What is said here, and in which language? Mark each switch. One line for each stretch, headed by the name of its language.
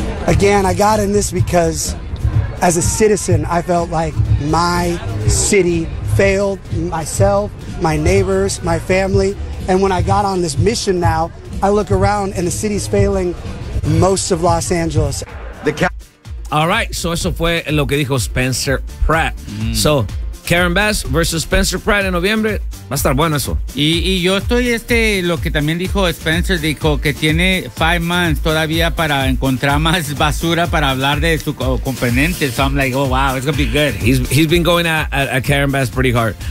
English: Again, I got in this because as a citizen, I felt like my city failed myself, my neighbors, my family. And when I got on this mission now, I look around and the city's failing most of Los Angeles. All right, so
Spanish: eso fue lo que dijo Spencer Pratt. So Karen Bass versus Spencer Pratt en noviembre, va a estar bueno eso. Y yo estoy lo que también dijo Spencer, dijo que tiene 5 months todavía para encontrar más basura para hablar de su componente.
English: So I'm like, oh wow, it's gonna be good. He's been going at Karen Bass pretty hard.